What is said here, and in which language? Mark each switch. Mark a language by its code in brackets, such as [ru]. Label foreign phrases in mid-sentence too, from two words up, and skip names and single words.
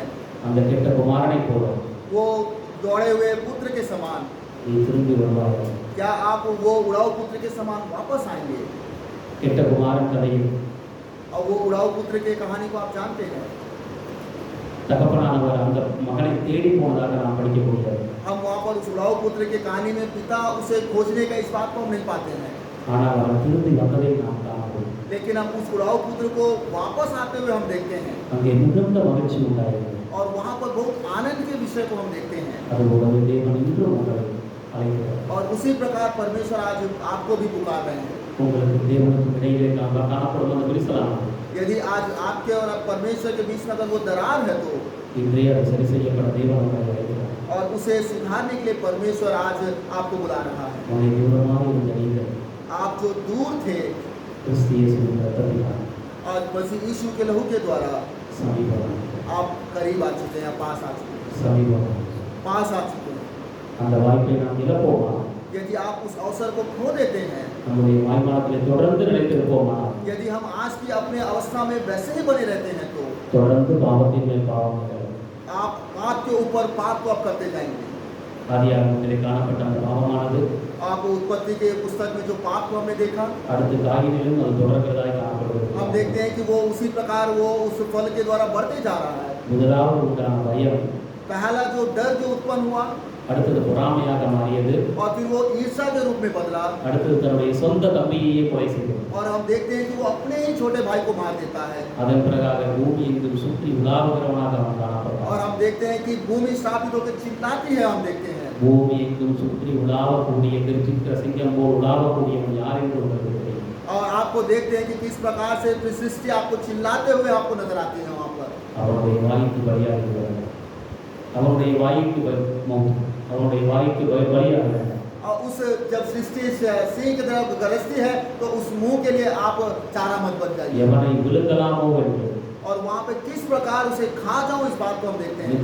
[ta] அந்த கெட்ட குமாரனை போல [hi] वो दौड़े हुए पुत्र के समान, [ta] நீ திரும்பி வருவாயாக. [hi] क्या आप वो उड़ाऊ पुत्र के समान वापस आएंगे? [ta] கெட்ட குமாரன் கதையில் [hi] और वो उड़ाऊ पुत्र की कहानी को आप जानते हैं। [ta] தகப்பனானவர் அந்த மகனை தேடி போனதாக நாம் படிக்க முடியாது. [hi] हम वहाँ पर उस उड़ाऊ पुत्र की कहानी में पिता उसे खोजने का इस बात को हम नहीं पाते हैं, [ta] ஆனால் அவர் திரும்பி வந்ததை நாம் காணப்படுகிறோம். [hi] लेकिन हम उस उड़ाऊ पुत्र को वापस आते हुए हम देखते हैं, [ta] அங்கே மிகுந்த மகிழ்ச்சி உண்டாயிருந்தது. [hi] और वहाँ पर बहुत आनंद के विषय को हम देखते हैं। [ta] அதுபோலவே தேவன் இன்றும் உங்களை அழைக்கிறார். [hi] और उसी प्रकार परमेश्वर आज आपको भी पुकार रहे हैं। [ta] உங்களுக்கு தேவனுக்கும் இடையிலே நாம் காணப்படும் அந்த விரிசலானது [hi] यदि आज आपके और परमेश्वर के बीच में अगर वो दरार है, तो [ta] இன்றைய அது சரி செய்யப்பட தேவன் உங்களை அழைக்கிறார். [hi] और उसे सुधारने के लिए परमेश्वर आज आपको बुला रहा है। [ta] உங்களை தூரமாக இருந்த நீங்கள் [hi] आप जो दूर थे, [ta] கிறிஸ்து இயேசுவின் ரத்தத்தினால் [hi] और मसीह यीशु के लहू के द्वारा [ta] சமீபம் [hi] आप करीब आ चुके हैं, पास आ चुके हैं, [ta] சமீபம் [hi] पास आ चुके हैं। [ta] அந்த வாய்ப்பை நாம் இழப்போமா, [hi] यदि आप उस अवसर को खो देते हैं, [ta] நம்முடைய வாய்மானத்திலே தொடர்ந்து நிலைத்திருப்போமா, [hi] यदि हम आज की अपने अवस्था में वैसे ही बने रहते हैं, तो [ta] தொடர்ந்து பாவத்தின் மேல் பாவம் நிகழும். [hi] आप पाप के ऊपर पाप को आप करते जाएंगे। [ta] ஆதியாகமத்திலே காணப்பட்ட அந்த பாவமானது [hi] आप उत्पत्ति के पुस्तक में जो पाप को हमने देखा, [ta] அடுத்து காயினிலும் அது தொடர்கிறதாய் காணப்படுகிறது. [hi] हम देखते हैं कि वो उसी प्रकार वो उस फल के द्वारा बढ़ते जा रहा है। [ta] முதலாவது உண்டான பயம், [hi] पहला जो डर जो उत्पन्न हुआ, [ta] அடுத்தது பொறாமையாக மாறியது, [hi] और फिर वो ईर्ष्या के रूप में बदला, [ta] அடுத்தது தன்னுடைய சொந்த தம்பியையே கொலை செய்தது. [hi] और हम देखते हैं कि वो अपने ही छोटे भाई को मार देता है। [ta] அதன் பிறகாக பூமி எங்கும் சுற்றி உலாவுகிறவனாக அவன் காணப்பட்டான். [hi] और हम देखते हैं कि भूमि श्रापित होकर चिल्लाती है। हम देखते हैं [ta] பூமி எங்கும் சுற்றி உலாவக்கூடிய கர்ஜிக்கிற சிங்கம் போல் உலாவக்கூடியவன் யார் என்று உங்களுக்கு தெரியும். [hi] और आपको देखते हैं कि किस प्रकार से सृष्टि आपको चिल्लाते हुए आपको नजर आती है। वहाँ पर [ta] அவனுடைய வாய்க்கு பலியாகிறது, அவனுடைய வாய்க்கு அவனுடைய வாய்க்கு பலியாகிறது. [hi] और उस जब सृष्टि सिंह की तरफ गरजती है, तो उस मुंह के लिए आप चारा मत बन जाइए। [ta] எவனை விழுங்கலாமோ என்று [hi] और वहाँ पे किस प्रकार उसे खा जाओ, इस बात को हम देखते हैं।